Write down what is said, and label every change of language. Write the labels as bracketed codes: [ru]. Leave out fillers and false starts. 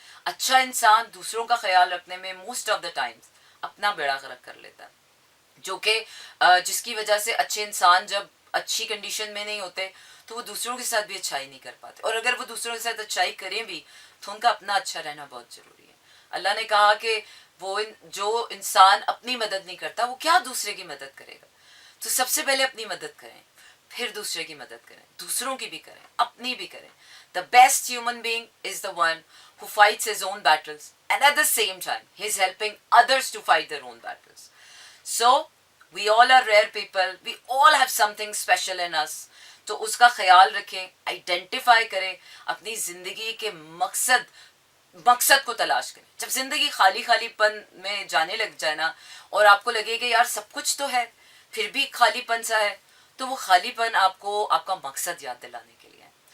[ur] اچھا انسان دوسروں کا خیال رکھنے میں [en] most of the times [ur] اپنا بیڑا غرق کر لیتا ہے, جو کہ جس کی وجہ سے اچھے انسان جب اچھی کنڈیشن میں نہیں ہوتے تو وہ دوسروں کے ساتھ بھی اچھائی نہیں کر پاتے, اور اگر وہ دوسروں کے ساتھ اچھائی کریں بھی تو ان کا اپنا اچھا رہنا بہت ضروری ہے. اللہ نے کہا کہ وہ جو انسان اپنی مدد نہیں کرتا وہ کیا دوسرے کی مدد کرے گا. تو سب سے پہلے اپنی مدد کریں, پھر دوسرے کی مدد کریں, دوسروں کی بھی کریں, اپنی بھی کریں. [en] The best human being is the one who fights his own battles and at the same time he is helping others to fight their own battles. So we all are rare people, we all have something special in us. [ur] تو اس کا خیال رکھیں, identify کریں, اپنی زندگی کے مقصد کو تلاش کریں. جب زندگی خالی خالی پن میں جانے لگ جائے نا اور آپ کو لگے کہ یار سب کچھ تو ہے پھر بھی خالی پن سا ہے, تو وہ خالی پن آپ کو آپ کا مقصد یاد دلانے کے لیے ہے.